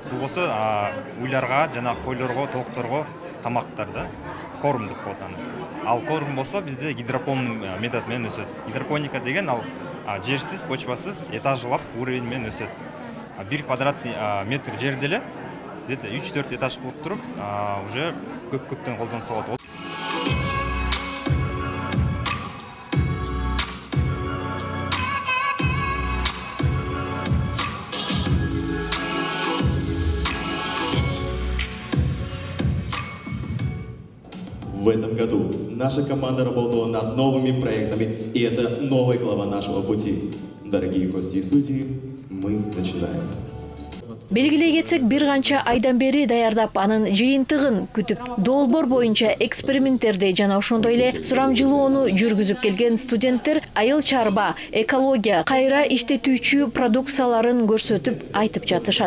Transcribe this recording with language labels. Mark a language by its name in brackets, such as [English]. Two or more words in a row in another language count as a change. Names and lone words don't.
[Kyrgyz] Бул болсо уйларга жана койлорго, тоокторго тамактар да, корм деп коет аны. Ал корм болсо бизде гидропон метод менен өсөт. Гидропоника деген ал жерсиз, почвасыз, этажлап уровень менен өсөт. 1 квадратный метр жерде эле где-то 3-4 этаж кылып туруп, уже көптөн колдонсо болот. [Russian] В этом году наша команда работала над новыми проектами, и это новая глава нашего пути. Дорогие гости и судьи, мы начинаем. [Kyrgyz] Белгилей кетсек, бир канча айдан бери даярдап анын жыйынтыгын күтүп, долбоор боюнча эксперименттерди жана ошондой эле сурамжылоону жүргүзүп келген студенттер айыл чарба, экология, кайра иштетүүчү продукцияларын көрсөтүп айтып жатышат.